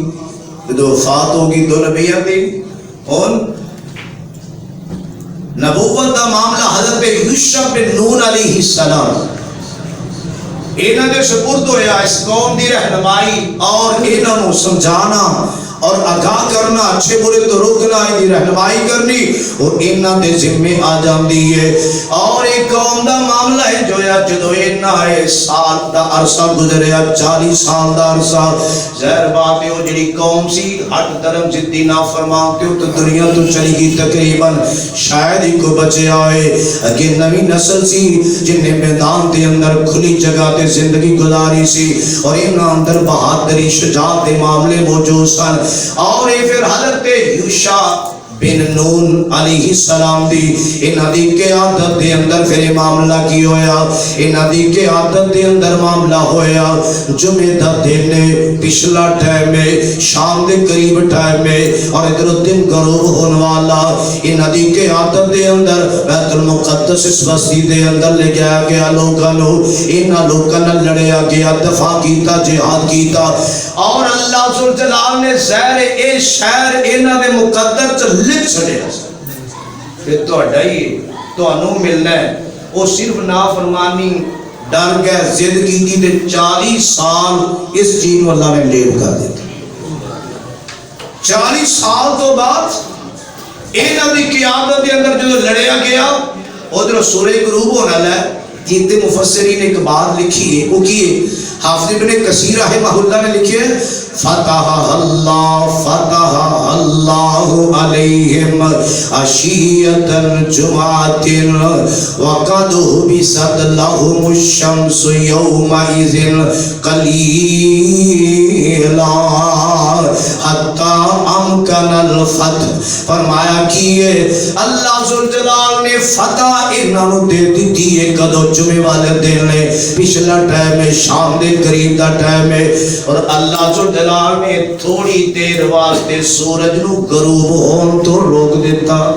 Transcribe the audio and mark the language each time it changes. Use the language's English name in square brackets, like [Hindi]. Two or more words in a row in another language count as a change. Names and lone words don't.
[Punjabi] جو وفات ہوگی دو نبیوں دی اور نبوت کا معاملہ حضرت یوشع بن نون [Arabic] علیہ السلام [Punjabi] انہاں دے سپرد ہویا. اس قوم دی رہنمائی اور انہاں نو سمجھانا اور آگاہ کرنا, اچھے برے تو روکنا, ان کی رہنمائی کرنی اور انہاں دے ذمے آ جاندی ہے. اور ایک قوم دا معاملہ ہے جو جدو انہاں سال دا عرصہ گزریا 40 سال دا عرصہ, ظاہر بات ہے وہ جڑی قوم سی ہٹ درم ضدی نافرمان تے تو دنیا تو چلی گئی تقریباً شاید ہی کو بچے آئے. اگے نوی نسل سی جن نے میدان دے اندر کھلی جگہ تے زندگی گزاری سی اور انہاں اندر بہادری شجاعت دے معاملے موجود سن. اور یہ پھر حضرت یوشع بن نون [Arabic] علیہ السلام [Punjabi] دی انہاں دی قیادت دے اندر پھر معاملہ کی ہویا. انہاں دی قیادت دے اندر معاملہ ہویا. جمعہ دا دن پچھلا ٹائم میں شام دے قریب ٹائم میں اور ادھر دن غروب ہونے والا. انہاں دی قیادت دے اندر بیت المقدس اس بستی دے اندر لے گیا گیا لوگاں نو. انہاں لوگاں نال لڑیا گیا, دفاع کیتا, جہاد کیتا. اور اللہ ذوالجلال نے زہر اے شہر انہاں دے مقدر چ لکھ چھڑیا کہ تہاڈا ہی تانوں ملنا ہے. وہ صرف نافرمانی ڈر گئے, ضد کیتی تے 40 سال اس چیز کو اللہ نے لیٹ کر دیتا. 40 سال تو بعد انہاں دی قیادت دے اندر جو لڑیا گیا ادھر سورہ غروب ہونا ہے. جیتے مفسرین نے ایک بات لکھی ہے وہ کی ہے, حافظ ابن کثیر [Arabic] رحمہ اللہ [Punjabi] نے لکھی ہے [Arabic] فتح اللہ علیہم عشیۃ جمعۃ وقد حبست لهم الشمس یومئذ قلیلا حتی امکن الفتح. [Punjabi] فرمایا کیے اللہ ذوالجلال نے فتح انہوں دے دیتی ہے کدو جمعے والے دن نے پچھلا ٹائم ہے شام دے قریب دا ٹائم ہے. اور اللہ ذوالجلال نے تھوڑی دیر واسطے سورج نو غروب ہون تو روک دیتا.